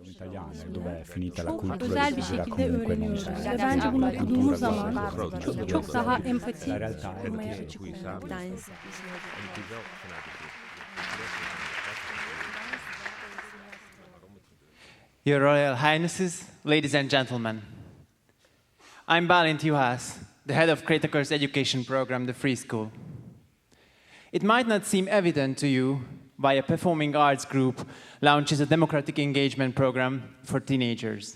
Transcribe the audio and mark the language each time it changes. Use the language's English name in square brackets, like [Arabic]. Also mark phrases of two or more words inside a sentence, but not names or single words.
[Italian] italiane, dove è finita la [Turkish] Çok [Italian] cultura [Turkish] özel [Italian] di [Turkish] bir [Italian] vivere [Turkish] şekilde [Italian] comunque non [Turkish] öğreniyoruz. [Italian] c'è. [Turkish] Ve bence bunu okuduğumuz zaman çok daha empati [Italian] La realtà è [Turkish] kurmaya [Italian] che [Turkish] açık oluyoruz. [English] Your Royal Highnesses, ladies and gentlemen, I'm Balint Juhász, the head of Krétakör's education program, the Free School. It might not seem evident to you why a performing arts group launches a democratic engagement program for teenagers.